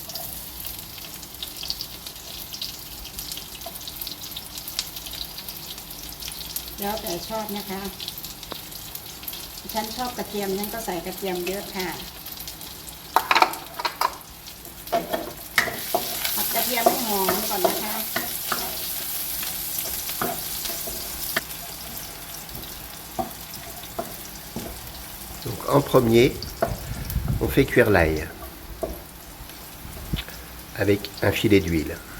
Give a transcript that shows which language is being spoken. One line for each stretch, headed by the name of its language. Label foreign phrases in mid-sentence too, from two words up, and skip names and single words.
Thai: แล้วแต่ชอบนะคะฉันชอบกระเทียมฉันก็ใส่กระเทียมเยอะค่ะผัดกระเทียมให้หอมก่อนนะคะ
French: Donc en premier, on fait cuire l'ail avec un filet d'huile.